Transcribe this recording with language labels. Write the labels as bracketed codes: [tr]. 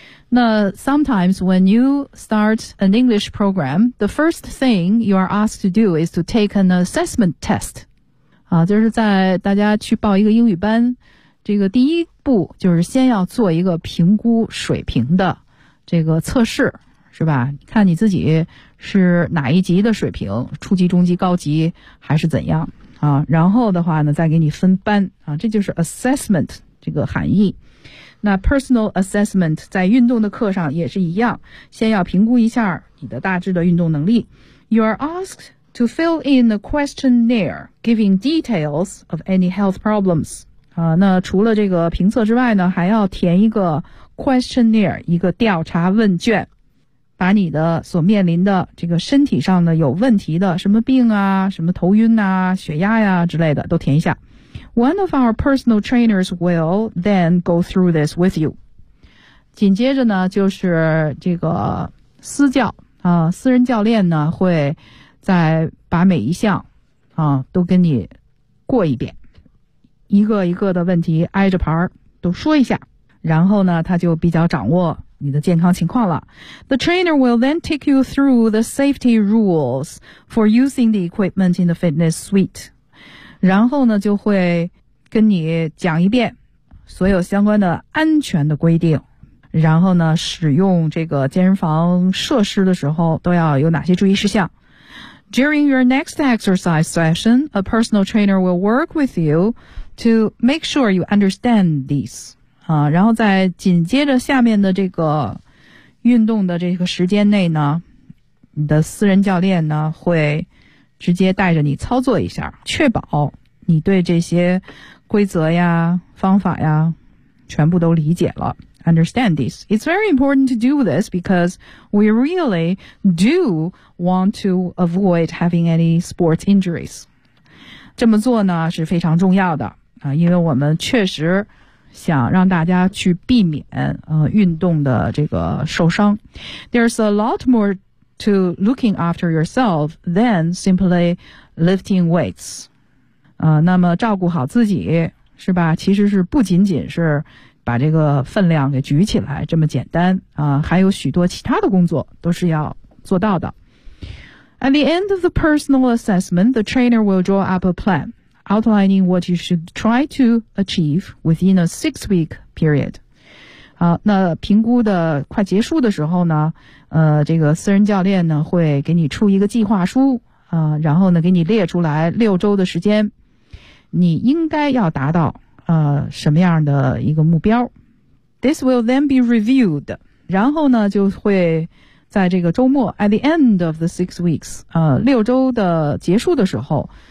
[en] 那 sometimes when you start an English program, the first thing you are asked to do is to take an assessment test。 [zh] 啊，就是在大家去报一个英语班，这个第一步就是先要做一个评估水平的。这个测试是吧，看你自己是哪一级的水平，初级、中级、高级还是怎样啊，然后的话呢再给你分班啊，这就是 assessment 这个含义。那 personal assessment 在运动的课上也是一样，先要评估一下你的大致的运动能力。 [en] You are asked to fill in a questionnaire giving details of any health problems [zh] 啊，那除了这个评测之外呢还要填一个questionnaire 一个调查问卷，把你的所面临的这个身体上的有问题的什么病啊、什么头晕啊、血压呀、之类的都填一下。 [en] One of our personal trainers will then go through this with you. [zh] 紧接着呢就是这个私教啊，私人教练呢会再把每一项啊都跟你过一遍，一个一个的问题挨着牌都说一下，然后呢他就比较掌握你的健康情况了。 [en] The trainer will then take you through the safety rules for using the equipment in the fitness suite. [zh] 然后呢就会跟你讲一遍所有相关的安全的规定，然后呢使用这个健身房设施的时候都要有哪些注意事项。 [en] During your next exercise session, a personal trainer will work with you to make sure you understand these. [zh] 啊，然后在紧接着下面的这个运动的这个时间内呢，你的私人教练呢会直接带着你操作一下，确保你对这些规则呀、方法呀全部都理解了。 [en] Understand this. It's very important to do this because we really do want to avoid having any sports injuries. [zh] 这么做呢是非常重要的啊，因为我们确实想让大家去避免运动的这个受伤。 [en] There's a lot more to looking after yourself than simply lifting weights. [zh] 那么照顾好自己是吧，其实是不仅仅是把这个分量给举起来这么简单啊，还有许多其他的工作都是要做到的。 [en] At the end of the personal assessment, the trainer will draw up a plan. Outlining what you should try to achieve within a six-week period. [zh] 好，那评估的快结束的时候呢，这个私人教练呢会给你出一个计划书啊，然后呢给你列出来六周的时间，你应该要达到什么样的一个目标。 [en] This will then be reviewed. [zh] 然后呢就会在这个周末 [en] at the end of the 6 weeks, [zh] 六周的结束的时候。